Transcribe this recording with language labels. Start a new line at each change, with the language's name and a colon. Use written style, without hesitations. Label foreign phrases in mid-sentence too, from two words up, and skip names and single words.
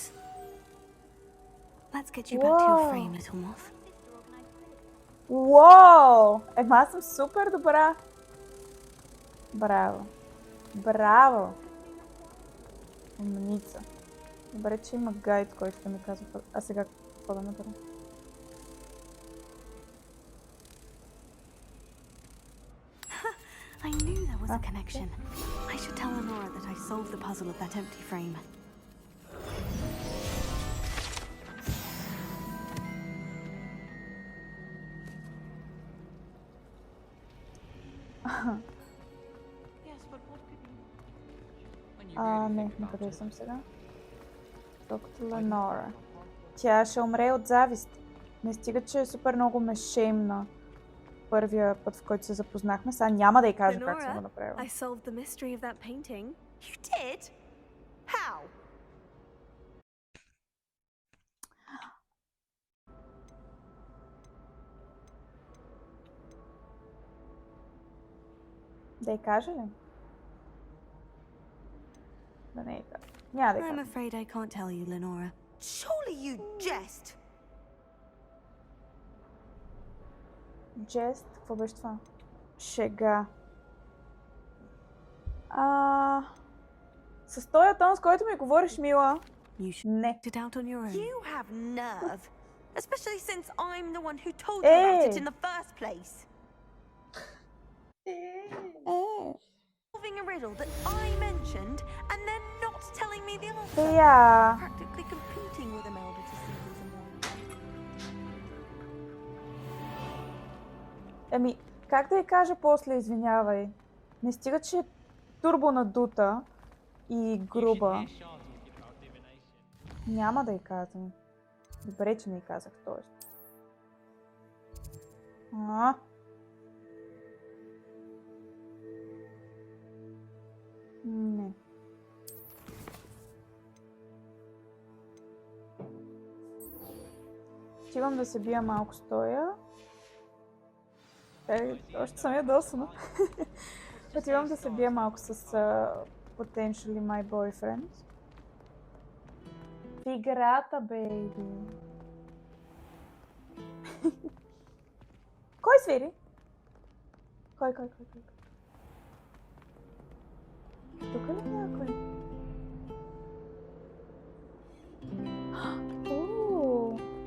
English: Let's get you back to your frame, little moth.
Bulgarian: Уау! Аз съм супер добра. Браво! Умница. Добре, че има гайд, който да ми казва. А сега какво да направя?
English: I knew there was a connection. I should tell Lenora that I solved the puzzle of that empty frame.
Bulgarian: Не, накъде съм сега? Доктор Ленора. Тя ще умре от завист. Не стига, че супер много ме шеймна първия път, в който се запознахме. Сега няма да й кажа как съм го направила.
English: I solved the mystery of that painting. You did? How?
Bulgarian: Да й кажа ли? Да не й кажа. Няма да й
English: I'm
Bulgarian: кажа.
English: afraid I can't tell you, Lenora. Surely you jest.
Bulgarian: Джест? Какво беше това? Шега. С този тон, с който ми говориш, мила. Не.
English: You have nerve. Especially since I'm the one who told you about it in the first place. Solving a riddle that I mentioned and then not telling me the answer. Practically competing with Imelda to see who's the
Bulgarian: Еми, как да й кажа после, извинявай? Не стига, че е турбо надута и груба. Няма да й казвам. Добре, че не й казах, т.е. Не. Отивам да се бия малко стоя. Още съм ядосана. Отивам да се бия малко с
English: potentially my boyfriend.
Bulgarian: играта, бейби. Кой свири? Кой? Тук ли някой? Ооо!